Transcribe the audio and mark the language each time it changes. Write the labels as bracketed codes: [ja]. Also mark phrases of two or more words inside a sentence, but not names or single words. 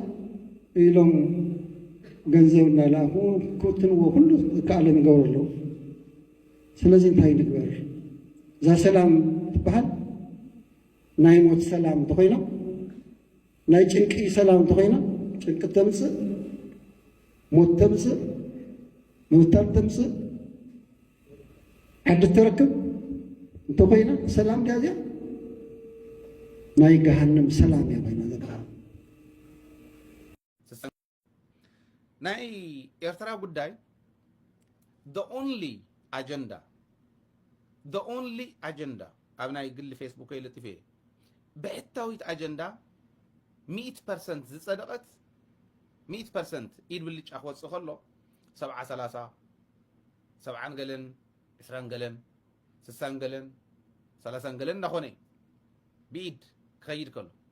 [ti] ኢሎም ገንዘብ እናይላኩ ክውትንዎ ኩሉ ዝከኣሎም ይገብሩ ኣለዉ ስለዚ እንታይ ንግበር እዛ ሰላም ትበሃል ናይ ሞት ሰላም እንተኮይና ናይ ጭንቂ ሰላም እንተኮይና ጭንቂ ተምፅእ ሞት ተምፅእ ምብታል ተምፅእ ዓዲ ትረክብ እንተኮይና ሰላም ድያ እዚኣ ናይ ገሃነም ሰላም እያ ኮይና ዘላ ናይ ኤርትራ ጉዳይ [en] the only agenda [ti] ኣብ ናይ ግሊ ፌስቡክ ይልጥፍ እየ ብሕታዊት አጀንዳ 100% ዝጸደቐት 100% ኢድ ብልጫ ክወፅእ ከሎ 70 30 ገለን 20 ገለን 60 ገለን 30 ገለን እናኾነ ብኢድ ክኸይድ ከሎ